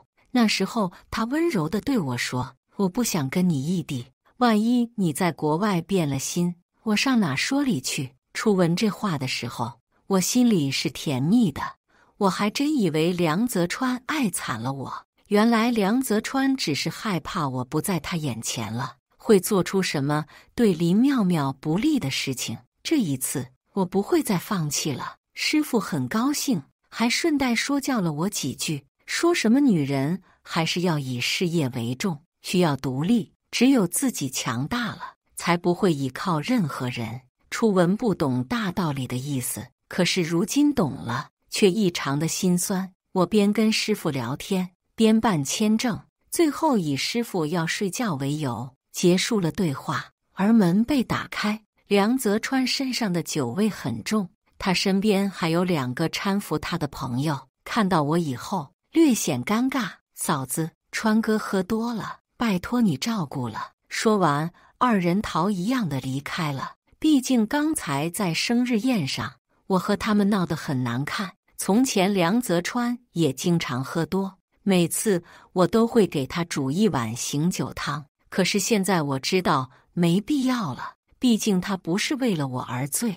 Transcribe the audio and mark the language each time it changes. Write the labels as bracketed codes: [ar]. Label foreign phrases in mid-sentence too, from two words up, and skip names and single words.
[zh] 那時候他溫柔地對我說：我不想跟你異地，萬一你在國外變了心，我上哪說理去？初聞這話的時候，我心裡是甜蜜的，我還真以為梁澤川愛慘了我。原來梁澤川只是害怕我不在他眼前了，會做出什麼對林妙妙不利的事情。這一次，我不會再放棄了。師父很高興，還順帶說教了我幾句，說什麼女人還是要以事業為重，需要獨立，只有自己強大了，才不會依靠任何人。初聞不懂大道理的意思，可是如今懂了，卻異常的心酸。我邊跟師傅聊天，邊辦簽證，最後以師傅要睡覺為由，結束了對話。而門被打開，梁澤川身上的酒味很重，他身邊還有2個攙扶他的朋友，看到我以後略顯尷尬。嫂子，川哥喝多了，拜託你照顧了。說完，2人逃一樣的離開了。畢竟剛才在生日宴上，我和他們鬧得很難看。從前梁澤川也經常喝多，每次我都會給他煮一碗醒酒湯。可是現在我知道沒必要了，畢竟他不是為了我而醉。